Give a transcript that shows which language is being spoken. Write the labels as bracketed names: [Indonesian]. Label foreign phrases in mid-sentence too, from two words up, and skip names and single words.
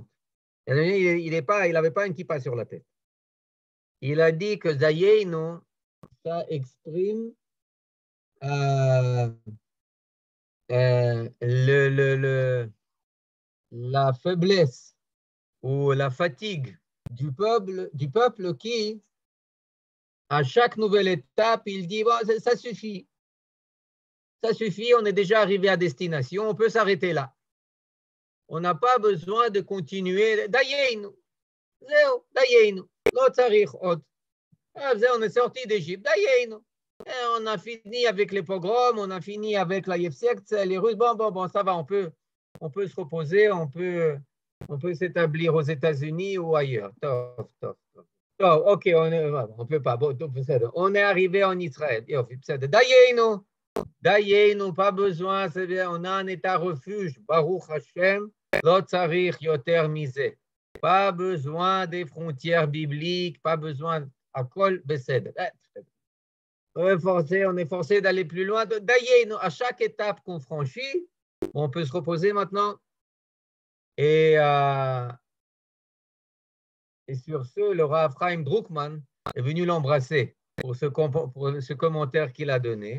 [French] Il n'avait pas un kippa sur la tête. Il a dit que Dayenu, ça exprime la faiblesse ou la fatigue du peuple qui, à chaque nouvelle étape, il dit bon, ça suffit. Ça suffit, on est déjà arrivé à destination, on peut s'arrêter là. On n'a pas besoin de continuer. [Hebrew] דיינו, דיינו, לא צריך עוד. [French] On est sorti d'Égypte, Dayenu. On a fini avec les pogroms, on a fini avec la Yefsekt, les Russes. Bon, ça va, on peut se reposer, on peut s'établir aux États-Unis ou ailleurs. Ok, on peut pas. Bon, on est arrivé en Israël. Dayenu, pas besoin, c'est bien, on a un état refuge. [Hebrew] ברוך השם, לא צריך יותר מזה. [French] Pas besoin des frontières bibliques, pas besoin à kol besed. On est forcé d'aller plus loin. Dayenu, à chaque étape qu'on franchit, on peut se reposer maintenant. Et sur ce, le Rav Chaim Druckmann est venu l'embrasser pour ce commentaire qu'il a donné.